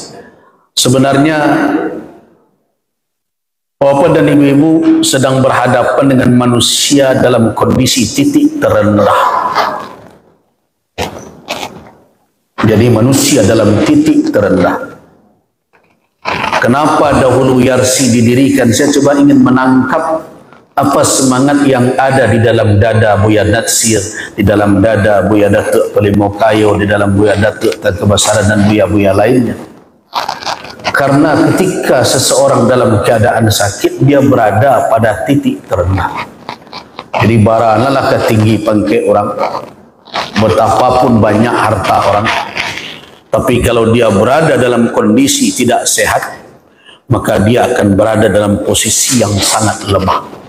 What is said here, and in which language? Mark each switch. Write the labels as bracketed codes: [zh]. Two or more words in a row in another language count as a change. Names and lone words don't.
[id] Sebenarnya bapak dan ibu-ibu sedang berhadapan dengan manusia dalam kondisi titik terendah. Jadi manusia dalam titik terendah. Kenapa dahulu Yarsi didirikan? Saya coba ingin menangkap apa semangat yang ada di dalam dada Buya Natsir, di dalam dada Buya Datuk Pelimokayo, di dalam Buya Datuk Kebasaran dan buya-buya lainnya. Karena ketika seseorang dalam keadaan sakit, dia berada pada titik terendah. Jadi baranalah ketinggi pangkat orang, betapapun banyak harta orang, tapi kalau dia berada dalam kondisi tidak sehat, maka dia akan berada dalam posisi yang sangat lemah.